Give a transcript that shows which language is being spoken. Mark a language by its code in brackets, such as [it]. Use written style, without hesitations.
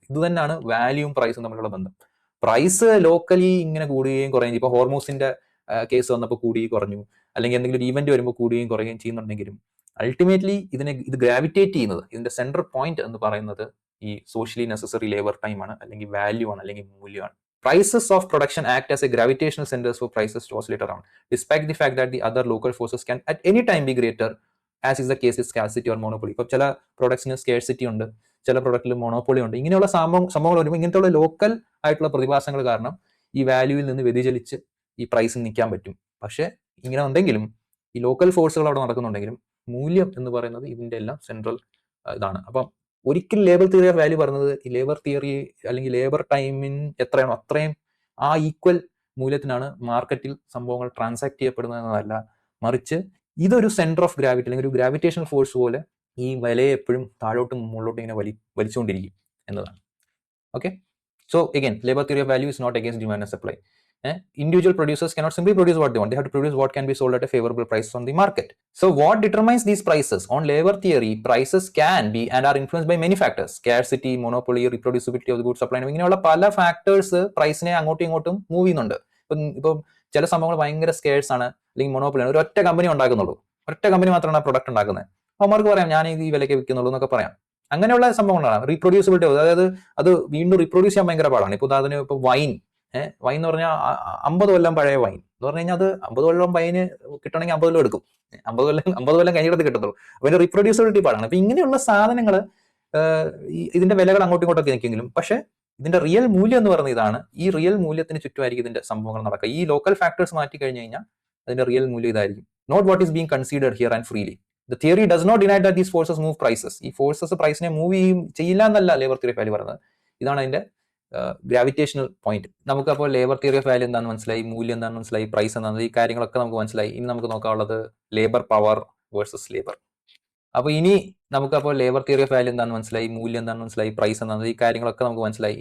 [ml] ഇത് തന്നെയാണ് വാല്യൂവും പ്രൈസും തമ്മിലുള്ള ബന്ധം. പ്രൈസ് ലോക്കലി ഇങ്ങനെ കൂടുകയും കുറയുകയും, ഇപ്പൊ ഹോർമോസിന്റെ കേസ് വന്നപ്പോൾ കൂടുകയും കുറഞ്ഞു, അല്ലെങ്കിൽ എന്തെങ്കിലും ഒരു ഈവന്റ് വരുമ്പോൾ കൂടുകയും കുറയുകയും ചെയ്യുന്നുണ്ടെങ്കിലും അൾട്ടിമേറ്റ്ലി ഇത് ഗ്രാവിറ്റേറ്റ് ചെയ്യുന്നത്, ഇതിന്റെ സെൻട്രൽ പോയിന്റ് എന്ന് പറയുന്നത് ഈ സോഷ്യലി നെസസറി ലേബർ ടൈം ആണ്, അല്ലെങ്കിൽ വാല്യൂ ആണ്, അല്ലെങ്കിൽ മൂല്യമാണ്. [en] Prices of production act as a gravitational centers for prices to oscillate around, despite the fact that the other local forces can at any time be greater, as is the case with scarcity or monopoly. [ml] ഇപ്പോൾ ചില പ്രൊഡക്ട്സിന് scarcity ഉണ്ട്, ചില പ്രൊഡക്റ്റിൽ monopoly ഉണ്ട്. ഇങ്ങനെയുള്ള സംഭവങ്ങൾ വരുമ്പോൾ ഇങ്ങനത്തെ local ആയിട്ടുള്ള പ്രതിഭാസങ്ങൾ കാരണം ഈ വാല്യൂവിൽ നിന്ന് വ്യതിചലിച്ച് ഈ പ്രൈസിൽ നിൽക്കാൻ പറ്റും. പക്ഷെ ഇങ്ങനെ ഉണ്ടെങ്കിലും ഈ ലോക്കൽ ഫോഴ്സുകൾ അവിടെ നടക്കുന്നുണ്ടെങ്കിലും മൂല്യം എന്ന് പറയുന്നത് ഇതിന്റെ എല്ലാം സെൻട്രൽ ഇതാണ്. അപ്പം ഒരിക്കലും ലേബർ തിയറി ഓഫ് വാല്യൂ പറയുന്നത് ഈ ലേബർ തിയറി അല്ലെങ്കിൽ ലേബർ ടൈമിൻ എത്രയാണോ അത്രയും ആ ഈക്വൽ മൂല്യത്തിനാണ് മാർക്കറ്റിൽ സംഭവങ്ങൾ ട്രാൻസാക്ട് ചെയ്യപ്പെടുന്നത് എന്നതല്ല, മറിച്ച് ഇതൊരു സെന്റർ ഓഫ് ഗ്രാവിറ്റി അല്ലെങ്കിൽ ഒരു ഗ്രാവിറ്റേഷണൽ ഫോഴ്സ് പോലെ ഈ വിലയെ എപ്പോഴും താഴോട്ടും മുകളിലോട്ടും ഇങ്ങനെ വലിച്ചുകൊണ്ടിരിക്കും എന്നതാണ്. [en] Okay, so again labor theory of value is not against demand and supply. Individual producers cannot simply produce what they want, they have to produce what can be sold at a favorable price on the market. So what determines these prices? On labor theory, prices can be and are influenced by many factors: scarcity, monopoly, reproducibility of the goods supply. [ml] ഇങ്ങനെയുള്ള പല factors പ്രൈസിനെ അങ്ങോട്ടും ഇങ്ങോട്ടും move ചെയ്യുന്നുണ്ട്. ഇപ്പം ചില സംഭവങ്ങൾ ഭയങ്കര scarce ആണ് അല്ലെങ്കിൽ മൊണോപ്പൊളി ആണ്, ഒരു ഒറ്റ കമ്പനി ഉണ്ടാക്കുന്നുള്ളൂ, ഒറ്റ കമ്പനി മാത്രമാണ് ആ പ്രൊഡക്റ്റ് ഉണ്ടാക്കുന്നത്, അവർക്ക് പറയാം ഞാൻ ഈ വിലയ്ക്ക് വിൽക്കുന്നുള്ളൂ എന്നൊക്കെ പറയാം. അങ്ങനെയുള്ള സംഭവങ്ങളാണ്. റീപ്രൊഡ്യൂസിബിലിറ്റി, അതായത് അത് വീണ്ടും റീപ്രൊഡ്യൂസ് ചെയ്യാൻ ഭയങ്കര പാടാണ്. ഇപ്പൊ അതിന് ഇപ്പൊ വൈൻ എന്ന് പറഞ്ഞാൽ 50 കൊല്ലം പഴയ വൈൻ എന്ന് പറഞ്ഞു കഴിഞ്ഞാൽ അത് 50 കൊല്ലം വൈന് കിട്ടണമെങ്കിൽ 50 കൊല്ലം എടുക്കും, 50 കൊല്ലം കഴിഞ്ഞിടത്ത് കിട്ടത്തുള്ളൂ. അപ്പൊ അതിന്റെ റീപ്രൊഡ്യൂസിബിലിറ്റി പാടാണ്. അപ്പൊ ഇങ്ങനെയുള്ള സാധനങ്ങൾ ഇതിന്റെ വിലകൾ അങ്ങോട്ടും ഇങ്ങോട്ടൊക്കെ നിൽക്കെങ്കിലും പക്ഷെ ഇതിന്റെ റിയൽ മൂല്യം എന്ന് പറയുന്നത് ഇതാണ്. ഈ റിയൽ മൂല്യത്തിന് ചുറ്റുമായിരിക്കും ഇതിന്റെ സംഭവങ്ങൾ നടക്കുക. ഈ ലോക്കൽ ഫാക്ടേഴ്സ് മാറ്റി കഴിഞ്ഞു കഴിഞ്ഞാൽ അതിന്റെ റിയൽ മൂല്യം ഇതായിരിക്കും. [en] Note what is being considered here and freely. The theory does not deny that these forces move prices. [ml] ഈ ഫോഴ്സസ് പ്രൈസിനെ മൂവ് ചെയ്യില്ല എന്നല്ല ലേബർ തിയറി ഓഫ് വാല്യൂ പറയുന്നത്. ഇതാണ് അതിന്റെ ഗ്രാവിറ്റേഷണൽ പോയിന്റ്. നമുക്ക് അപ്പോൾ ലേബർ തിയറി ഓഫ് വാല്യൂ എന്താണെന്ന് മനസ്സിലായി, മൂല്യം എന്താണെന്ന് മനസ്സിലായി, പ്രൈസ് എന്താണെന്ന്, ഈ കാര്യങ്ങളൊക്കെ നമുക്ക് മനസ്സിലായി. ഇനി നമുക്ക് നോക്കാനുള്ളത് ലേബർ പവർ വേഴ്സസ് ലേബർ. അപ്പൊ ഇനി നമുക്ക് അപ്പോൾ ലേബർ തിയറി ഓഫ് വാല്യൂ എന്താണെന്ന് മനസ്സിലായി, മൂല്യം എന്താണെന്ന് മനസ്സിലായി, പ്രൈസ് എന്താണെന്ന്, ഈ കാര്യങ്ങളൊക്കെ നമുക്ക് മനസ്സിലായി.